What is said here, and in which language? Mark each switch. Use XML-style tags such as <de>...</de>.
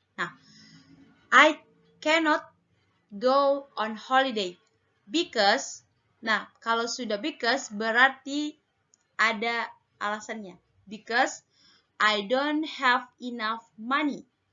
<en>Nah, I cannot go on holiday because.</en> <id>Nah, kalau sudah because berarti ada alasannya.</id> <en>Because I don't have enough money.</en>